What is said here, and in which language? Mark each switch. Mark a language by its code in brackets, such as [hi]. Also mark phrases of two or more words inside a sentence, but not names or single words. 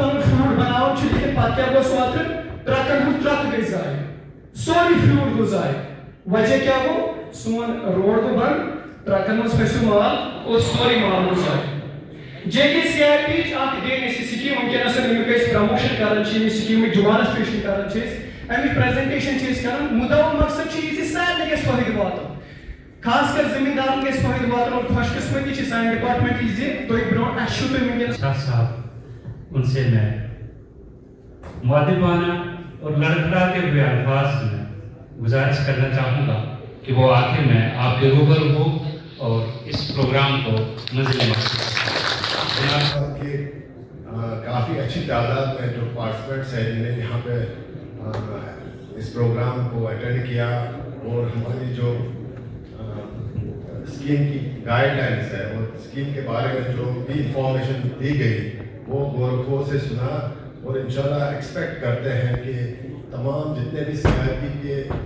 [ks] پنُن فروٗٹ بناوان چھُ لیکن پتہٕ کیاہ گوٚو اوترٕ ٹرکن ہُنٛد ٹرک گٔے ضایہِ سورُے فروٗٹ گوٚو ضایہِ وجہ کیاہ گوٚو سون روڈ گوٚو بنٛد ٹرکن منٛز پھسیو مال اور سورُے مال گوٚو ضایہِ جے کے سی آئی پی چ اکھ دِنۍ اَسہِ سکیٖم وٕنکیٚنس ییٚمیُک أسۍ پرموشن کران چھِ ییٚمہِ سکیٖمٕچ ڈِمانسٹریشن کران چھِ أسۍ امیُک پریزنٹیشن چھِ أسۍ کران مُدا و مقصد چھُ یہِ زِ سارنٕے گژھِ فٲیدٕ واتُن خاص کر زمیٖندارن گژھِ فٲیدٕ واتُن اور خۄش قسمتی چھِ سانہِ ڈپارٹمنٹٕچ زِ تُہۍ برونٛٹھ اَسہِ چھُو تُہۍ وٕنکیٚنس [ur] صاحب ان سے میں مؤدبانہ اور لڑکھڑاتے ہوئے الفاظ میں گزارش کرنا چاہوں گا کہ وہ آخر میں آپ کے روبرو ہو اور اس پروگرام کو منزل مقصد کافی اچھی تعداد میں جو پارٹیسپینٹس ہیں جن نے یہاں پہ اس پروگرام کو اٹینڈ کیا اور ہماری جو اسکیم کی [en] guide lines [ur] ہے اور اسکیم کے بارے میں جو بھی انفارمیشن دی گئی وہ غور و خوض سے سنا اور انشاءاللہ ایکسپیکٹ کرتے ہیں کہ تمام جتنے بھی سی آئی پی کے